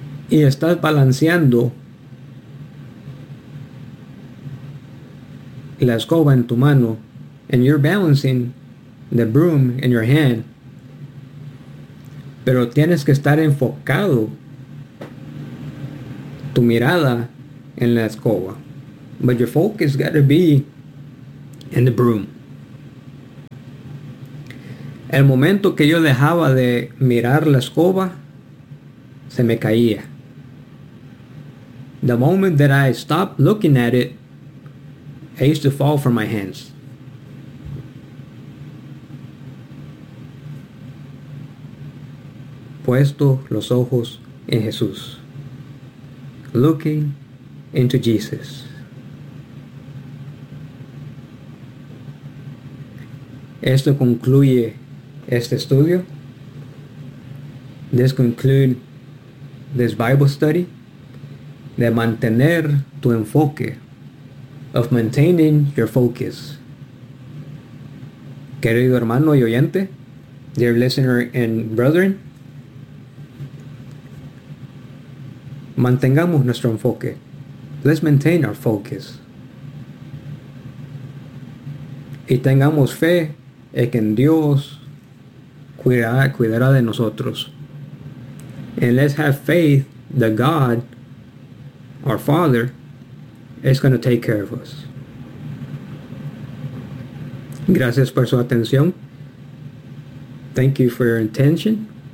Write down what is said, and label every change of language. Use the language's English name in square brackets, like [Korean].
[Spanish] Y estás balanceando la escoba en tu mano. [English] And you're balancing the broom in your hand. [Spanish] Pero tienes que estar enfocado tu mirada en la escoba. [English] But your focus got to be in the broom. [Spanish] El momento que yo dejaba de mirar la escoba, se me caía. [English] The moment that I stopped looking at it, it used to fall from my hands. [Spanish] Puesto los ojos en Jesús. [English] Looking into Jesus. [Spanish] Esto concluye este estudio. [English] This concludes this Bible study. [Spanish] De mantener tu enfoque. [English] Of maintaining your focus. [Spanish] Querido hermano y oyente. [English] Dear listener and brethren. [Spanish] Mantengamos nuestro enfoque. [English] Let's maintain our focus. [Spanish] Y tengamos fe en que en Dios cuidará de nosotros. [English] And let's have faith that God, our Father, is going to take care of us. [Spanish] Gracias por su atención. [English] Thank you for your attention.